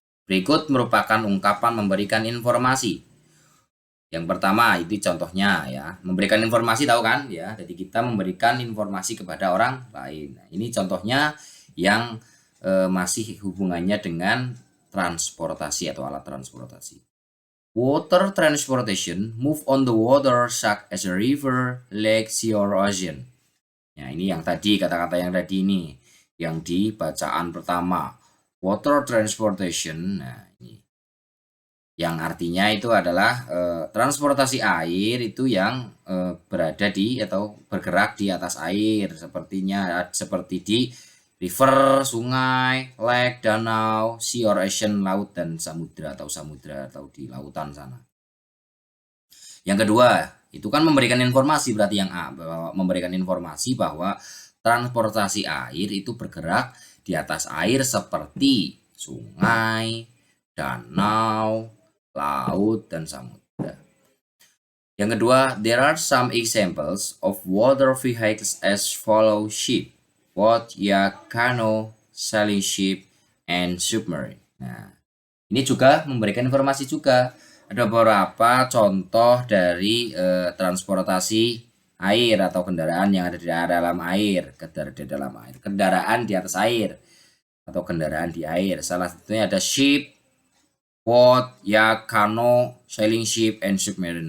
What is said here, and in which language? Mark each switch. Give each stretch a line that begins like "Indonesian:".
Indonesian: Berikut merupakan ungkapan memberikan informasi. Yang pertama itu contohnya ya, memberikan informasi tahu kan ya. Jadi kita memberikan informasi kepada orang lain. Nah, ini contohnya yang masih hubungannya dengan transportasi atau alat transportasi.
English: Water transportation move on the water such as a river, lake, sea, or ocean.
Indonesian: Ya, ini yang tadi kata-kata yang tadi ini yang di bacaan pertama.
English: Water transportation.
Indonesian: Nah, ini yang artinya itu adalah transportasi air itu yang berada di atau bergerak di atas air seperti di river, sungai, lake, danau,
English: sea or ocean,
Indonesian: laut dan samudra atau di lautan sana. Yang kedua, itu kan memberikan informasi berarti yang A, memberikan informasi bahwa transportasi air itu bergerak di atas air seperti sungai, danau, laut dan samudra. Yang kedua,
English: there are some examples of water vehicles as follow: ship, boat, yacht, canoe, sailing ship, and submarine.
Indonesian: Nah, ini juga memberikan informasi juga. Ada beberapa contoh dari transportasi air atau kendaraan yang ada di dalam air, kendaraan di atas air atau kendaraan di air. Salah satunya ada
English: ship, boat, yacht, canoe, sailing ship, and submarine.